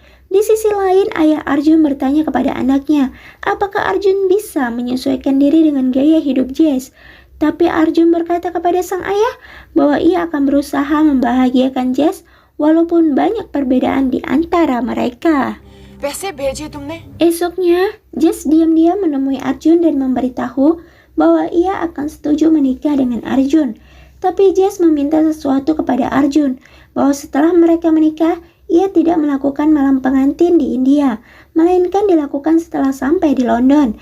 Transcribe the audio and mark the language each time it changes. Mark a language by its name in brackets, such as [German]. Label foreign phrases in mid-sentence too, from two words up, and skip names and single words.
[Indonesian] Di sisi lain, ayah Arjun bertanya kepada anaknya, apakah Arjun bisa menyesuaikan diri dengan gaya hidup Jess. Tapi Arjun berkata kepada sang ayah bahwa ia akan berusaha membahagiakan Jess walaupun banyak perbedaan di antara mereka. [Hindi] पैसे भेजे तुमने? [Indonesian] Esoknya, Jess diam-diam menemui Arjun dan memberitahu bahwa ia akan setuju menikah dengan Arjun. Tapi Jess meminta sesuatu kepada Arjun, bahwa setelah mereka menikah, ia tidak melakukan malam pengantin di India, melainkan dilakukan setelah sampai di London.